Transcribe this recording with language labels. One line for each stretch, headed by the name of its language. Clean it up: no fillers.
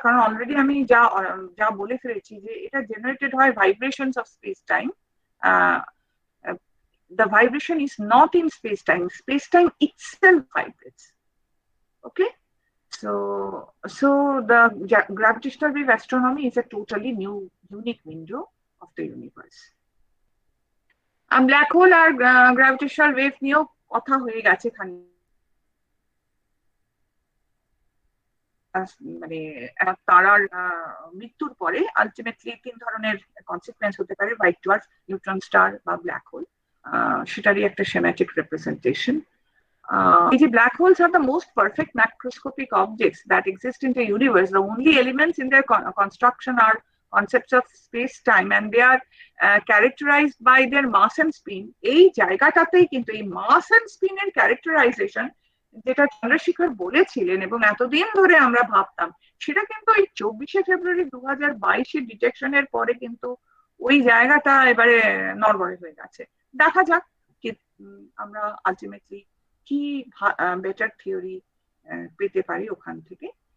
Bangla: কারণ অলরেডি আমি যা বলে ফেলেছি, যে এটা জেনারেটেড হয় vibrations of speech time.
English: The vibration is not in space-time. Space-time itself vibrates. Okay, so the gravitational wave astronomy is a totally new, unique window of the universe.
Bangla: Black hole আর gravitational wave নিয়েও কথা হয়ে গেছে খানি, মানে তারার মৃত্যুর পরে ultimately 3 ধরনের কনসিকুয়েন্স হতে পারে: হোয়াইট ডোয়ার্ফ, নিউট্রন স্টার বা ব্ল্যাক হোল। সেটারই একটা schematic representation.
English: Black holes are the most perfect macroscopic objects that exist in the universe. The only elements in their construction are concepts of space-time, and they are characterized by their mass and spin.
Bangla: এই জায়গাটাতেই কিন্তু এই mass and spin এর characterization, যেটা চন্দ্রশেখর বলেছিলেন এবং এতদিন ধরে আমরা ভাবতাম, সেটা কিন্তু এই 24শে ফেব্রুয়ারি 2022 ডিটেকশনের পরে কিন্তু ওই জায়গাটা এবারে নড়বড়ে হয়ে গেছে। দেখা যাক আমরা আলটিমেটলি কি বেটার থিওরি পেতে পারি ওখান থেকে।